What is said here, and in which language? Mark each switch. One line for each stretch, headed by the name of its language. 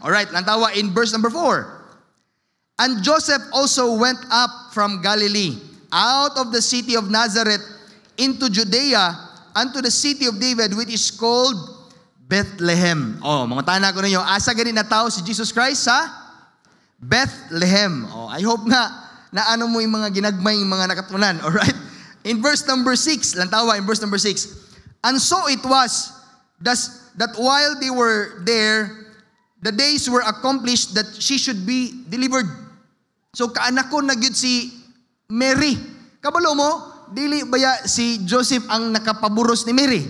English: Alright, lantawa in verse number 4. And Joseph also went up from Galilee, out of the city of Nazareth, into Judea, unto the city of David, which is called Bethlehem.
Cebuano: Oh, mga tana ko ninyo, asa gani nataw si Jesus Christ sa Bethlehem. Oh,
English: I hope
Cebuano: nga na ano mo yung mga ginagmay yung mga nakatunan.
English: Alright? In verse number 6,
Cebuano: lantawa
English: in verse number 6. And so it was that while they were there, the days were accomplished that she should be delivered.
Cebuano: So kaanak ko na gyud si Mary. Kabalo mo, dili baya si Joseph ang nakapaburos ni Mary?